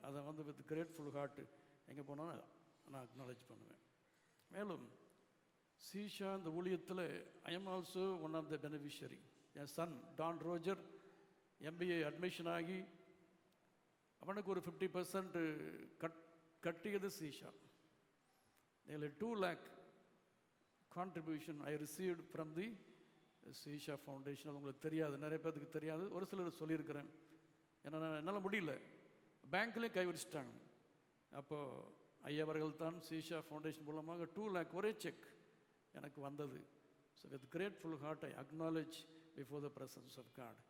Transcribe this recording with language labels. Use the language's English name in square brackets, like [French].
[Tamil] அதை வந்து [English] with grateful heart [Tamil] எங்கே போனாலும் நான் அக்னாலேஜ் பண்ணுவேன். மேலும் சீஷா இந்த ஊழியத்தில் [English] I am also one of the beneficiary. [Tamil] N Sun Don Roger MBA admission ஆகி அவனுக்கு ஒரு 50% கட்டியது சீஷா. [English] nearly 2 lakh contribution I received from the Seesha foundation. [Tamil] அது உங்களுக்கு தெரியாது, நிறைய பேருக்கு தெரியாது, ஒரு சிலர் சொல்லியிருக்கிறேன். ஏன்னா என்னால் முடியல, பேங்க்லேயும் கை வச்சிட்டாங்க. அப்போது ஐயவர்கள் தான் சீஷா ஃபவுண்டேஷன் மூலமாக 2 lakh ஒரே செக் எனக்கு வந்தது. [English] So with grateful heart I acknowledge before the presence of God.